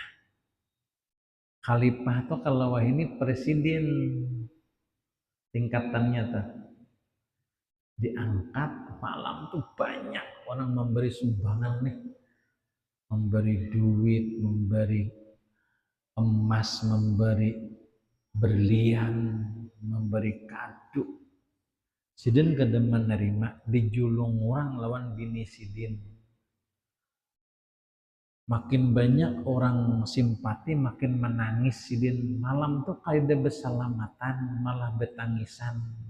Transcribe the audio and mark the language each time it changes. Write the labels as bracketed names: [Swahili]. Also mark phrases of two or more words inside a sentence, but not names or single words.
[Indonesian] Khalifah tuh kalau wah ini presiden tingkatannya tuh. Diangkat malam tuh banyak orang memberi sumbangan nih, memberi duit, memberi emas, memberi berlian, memberi kado. [Banjar] Sidin kada menerima, dijulung orang lawan bini Sidin. [Indonesian] Makin banyak orang simpati, makin menangis Sidin. [Banjar] Malam tuh kayak bersalamatan, malah betangisan.